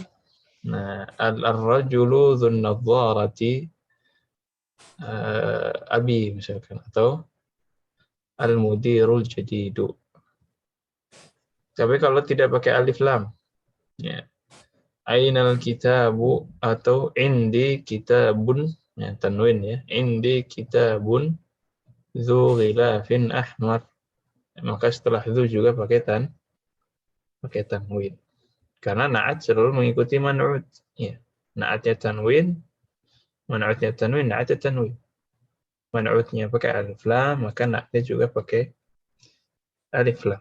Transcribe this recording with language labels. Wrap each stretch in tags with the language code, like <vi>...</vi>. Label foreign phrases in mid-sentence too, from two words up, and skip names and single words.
<id>Nah,</id> <ar>ar-rajulu dzun nadharati abi</ar> <id>misalkan, atau</id> <ar>al-mudirul jadidu.</ar> <id>Tapi kalau tidak pakai alif lam, ya,</id> <ar>ainal kitabu</ar> <id>atau</id> <ar>indi kitabun,</ar> <id>ya, tanwin ya,</id> <ar>indi kitabun dzu ghilafin ahmar,</ar> <id>maka setelah itu juga pakai tanwin. Karena na'at selalu mengikuti man'ut, ya. Na'atnya tanwin, man'utnya tanwin, na'atnya tanwin. Man'utnya pakai alif lam, maka na'atnya juga pakai alif lam.</id>